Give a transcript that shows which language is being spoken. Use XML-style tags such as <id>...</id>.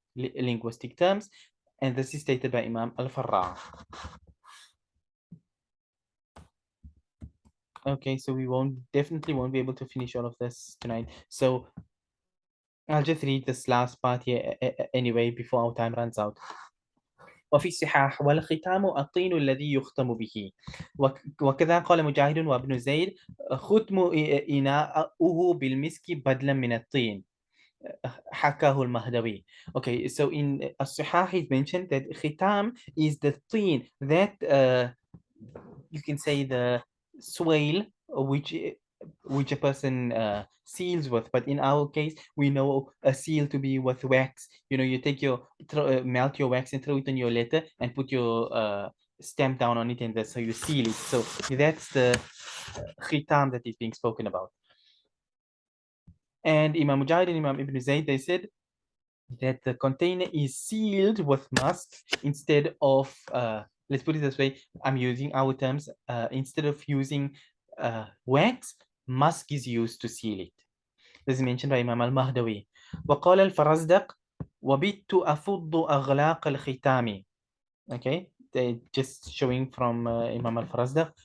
<en>Linguistic terms. And this is stated by Imam Al-Farra. Okay, so we definitely won't be able to finish all of this tonight. So I'll just read this last part here anyway before our time runs out.</en> <ar>وفي الصحاح: والختام الطين الذي يختم به. وكذا قال مجاهد وابن زيد: ختم إناؤه بالمسك بدلا من الطين. حكاه المهدوي.</ar> <en>Okay, so in الصحاح it mentioned that khitam is the tin that you can say the swale which a person seals with, but in our case we know a seal to be with wax. You take melt your wax and throw it on your letter and put your stamp down on it, and so you seal it. So that's the khitam that is being spoken about. And Imam Mujahid and Imam Ibn Zayd, they said that the container is sealed with musk instead of let's put it this way, I'm using our terms, instead of using wax, musk is used to seal it. This is mentioned by Imam al-Mahdawi.</en> <ar>وقال الفرزدق: وبت أفض أغلاق الختام.</ar> <en>Okay, they just showing from Imam al-Farazdaq.</en>